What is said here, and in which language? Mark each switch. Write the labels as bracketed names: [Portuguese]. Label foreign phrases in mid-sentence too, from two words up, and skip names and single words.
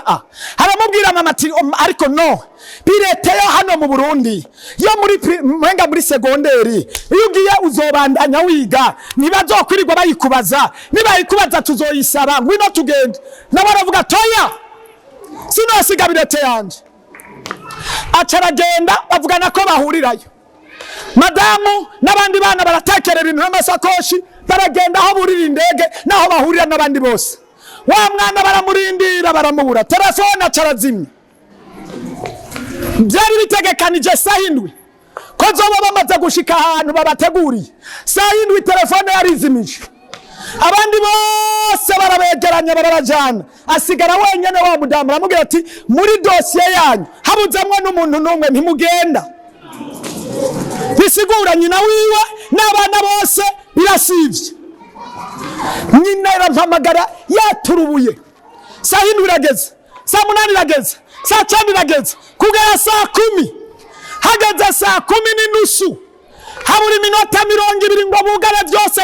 [Rundi] Aramubwira mama ati ariko no, bilete yo hano mu Burundi yo muri segonderi, iyo ugiye uzobandanya wiga, ntibazokwirirwa bayikubaza, nibayikubaza tuzoyisaba, ngwino tugende. Nawe aravuga toya, sinosiga bilete yanje. Acaragenda, bavugana ko bahurirayo. Madamu n'abandi bana baratekera ibintu n'amasakoshi, baragenda aho burira indege naho bahurira n'abandi bose. Wa mwana baramurindira, baramubura, telefone acarazimya. Byari bitegekanije saa 7 ko zoba bamaze gushika ahantu babateguriye. Saa 7 telefone yarizimije, abandi bose barabegeranya barabajana. Asigara wenyene wa mudamu, aramubwira ati muri dosiye yanyu habuzamwe n'umuntu n'umwe, ntimugenda. Bisigura nyina wiwe n'abana bose birasivye. Nyina irampamagara yaturubuye. Saa 7 irageze, saa 8 irageze, saa 9 irageze, kugera saa 10. Hageze saa 10:30 habura iminota 20 ngo bugare byose.